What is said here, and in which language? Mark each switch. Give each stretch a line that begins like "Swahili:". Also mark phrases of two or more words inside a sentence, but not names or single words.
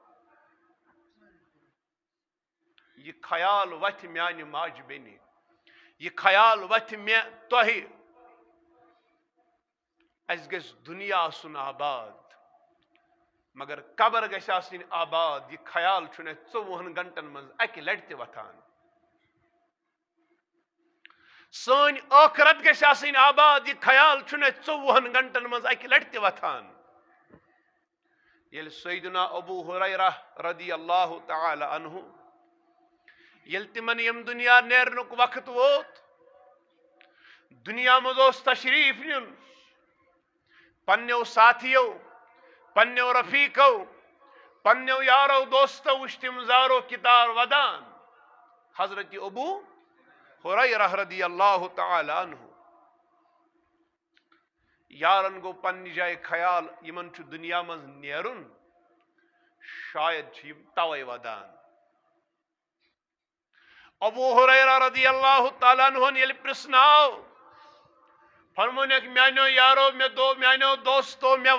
Kashmiri: یہ خیال وتھِ میانہِ ماجہِ بیٚنہِ یہ خیال وتھِ مےٚ تۄہہِ اَسہِ گژھِ دُنیا آسُن آباد مگر قبر گژھِ آسٕنۍ آباد یہ خیال چھُنہٕ اَسہِ 24 گھنٹن منٛز اَکہِ لٹہِ تہِ وۄتھان سٲنۍ ٲخرت گژھِ آسٕنۍ آباد یہ خیال چھُنہٕ اَسہِ 24 گھنٹن منٛز اَکہِ لٹہِ تہِ وۄتھان ییٚلہِ سیدنا ابو ہریرہ
Arabic: رضی اللہ تعالی عنہ
Kashmiri: ییٚلہِ تِمن ییٚمہِ دُنیا نیرنُک وقت ووت دنیا منٛز اوس تشریف نیُن پننیو ساتھیو پننیو رفیقو پننیو یارو دوستو وٕچھ تِم زارو کتار ودان حضرت ابو ہریرہ
Arabic: رضی اللہ تعالی عنہ
Kashmiri: یارن گو پننہِ جایہِ خیال یمن چھُ دنیا منٛز نیرُن شاید چھِ یِم توے ودان ابو ہریرہ
Arabic: رضی اللہ تعالیٰ
Kashmiri: عنہن ییٚلہِ پرژھناو فرمونیکھ میانیو یارو میانیو دوستو مےٚ